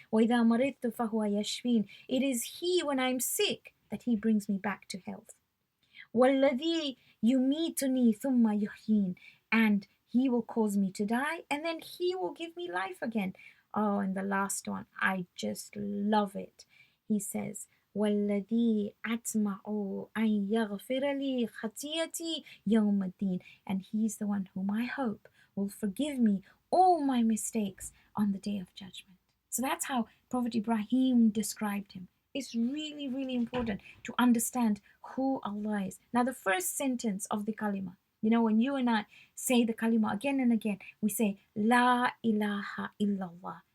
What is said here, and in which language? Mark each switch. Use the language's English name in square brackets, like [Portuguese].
[Arabic] وَإِذَا مَرِضْتُ فَهُوَ يَشْفِينِ. [English] It is He, when I'm sick, that He brings me back to health. [Arabic] وَالَّذِي يُمِيتُنِي ثُمَّ يُحْيِينِ. [English] And He will cause me to die, and then He will give me life again. Oh, and the last one, I just love it. He says, [Arabic] والذي أطمع أن يغفر لي خطيئتي يوم الدين. [English] And he's the one whom I hope will forgive me all my mistakes on the day of judgment. So that's how Prophet Ibrahim described him. It's really, really important to understand who Allah is. Now, the first sentence of the kalima, when you and I say the kalima again and again, we say, La ilaha illallah.